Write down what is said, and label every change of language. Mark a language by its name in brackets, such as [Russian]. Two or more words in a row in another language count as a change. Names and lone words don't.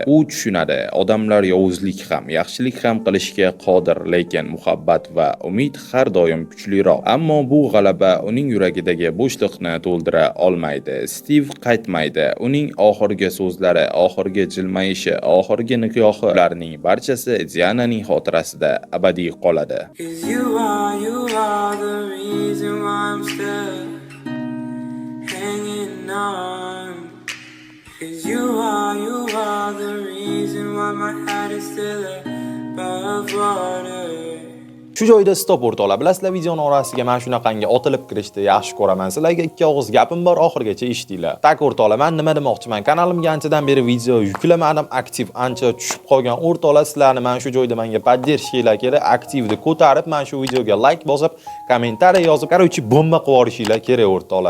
[Uzbek] U tushunadi, odamlar yovuzlik ham, yaxshilik ham qilishga qodir, lekin muhabbat va umid har doim kuchliroq. Ammo bu g'alaba uning yuragidagi bo'shliqni to'ldira olmaydi. Steve qaytmaydi. Uning oxirgi so'zlari, oxirgi jilmayishi, oxirgi nikohi, ularning barchasi Diananing xotirasida abadiy qoladi. [English] You are the reason why I'm still hanging on. You are the reason why my head is still above water. [Uzbek] Shu joyda stop o'rtoqlar. Bilasizlar, videoning orasiga men shunaqangi otilib kirishni yaxshi ko'raman. Sizlarga ikki og'iz gapim bor, oxirigacha eshitinglar. Tak o'rtoqlar, men nima demoqchiman? Kanalimga anchadan beri video yuklamadim, aktiv ancha tushib qolgan o'rtoqlar, sizlarni men shu joyda menga poddershinglar kerak, aktivni ko'tarib, men shu videoga like bosib, kommentariy yozib, qarovchi bomba qilib yuborishinglar kerak o'rtoqlar.